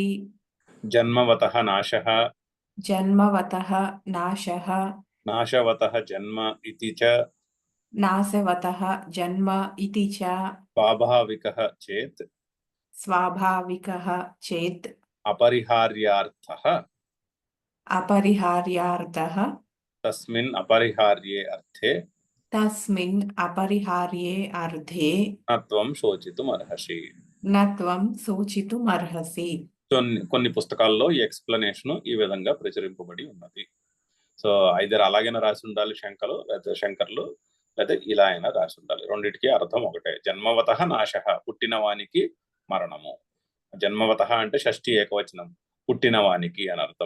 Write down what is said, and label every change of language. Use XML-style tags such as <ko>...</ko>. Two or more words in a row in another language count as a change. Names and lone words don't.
<sa>జన్మవతః నాశః, నాశవతః జన్మ ఇతి చ, స్వాభావికః చేత్ అపరిహార్యార్థః తస్మిన్ అపరిహార్యే అర్థే तस्मिन् अपरिहार्ये अर्थे न त्वं శోచితుమర్హసి. न त्वं शोचितुमर्हसि.</sa> <te>కొన్ని పుస్తకాల్లో ఈ ఎక్స్ప్లెనేషన్ ఈ విధంగా ప్రచురింపబడి ఉన్నది.</te> <en>so either</en> <te>అలాగైనా రాసి ఉండాలి శంకర్లు, లేదా ఇలా అయినా రాసి ఉండాలి. రెండిటికి అర్థం ఒకటే. జన్మవత నాశ, పుట్టిన వానికి మరణము. జన్మవత అంటే షష్ఠి ఏకవచనం, పుట్టిన వానికి అని అర్థము.</te>